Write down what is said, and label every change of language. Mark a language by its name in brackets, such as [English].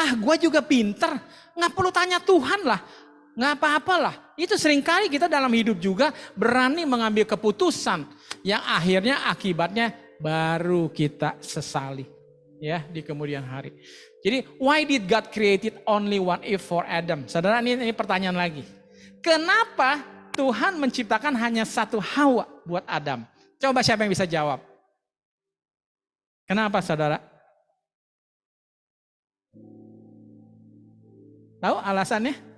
[Indonesian] Gue juga pinter, nggak perlu tanya Tuhan lah. Nggak apa-apalah. Itu seringkali kita dalam hidup juga berani mengambil keputusan yang akhirnya akibatnya baru kita sesali. Ya, di kemudian hari. [English] Jadi, why did God created only one Eve for Adam? [Indonesian] Saudara, ini pertanyaan lagi. Kenapa Tuhan menciptakan hanya satu Hawa buat Adam? Coba siapa yang bisa jawab? Kenapa, saudara? Tahu alasannya?